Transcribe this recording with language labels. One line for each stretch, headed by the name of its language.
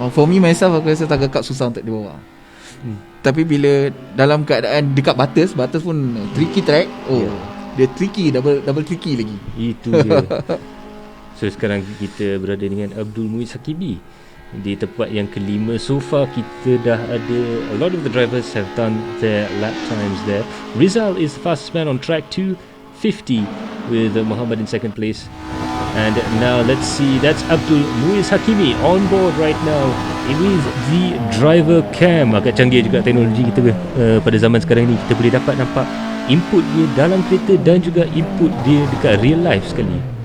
English: For me myself,
Malay: aku rasa Saga Cup susah untuk dibawa. Tapi bila dalam keadaan dekat Bathurst pun
English: tricky track.
Malay: Dia
English: tricky, double tricky
Malay: lagi. Itu dia. So sekarang kita berada dengan Abdul Muiz Hakibi di tempat yang kelima.
English: So far
Malay: kita dah ada,
English: a lot of the drivers have done their lap times there. Rizal is the fastest man on track, 2:50 with Muhammad in second place. And now let's see, that's Abdul Muiz Hakimi on board right now with the driver cam.
Malay: Agak canggih juga teknologi kita pada zaman sekarang ni. Kita boleh dapat nampak input dia dalam kereta dan juga input dia dekat
English: real life
Malay: sekali.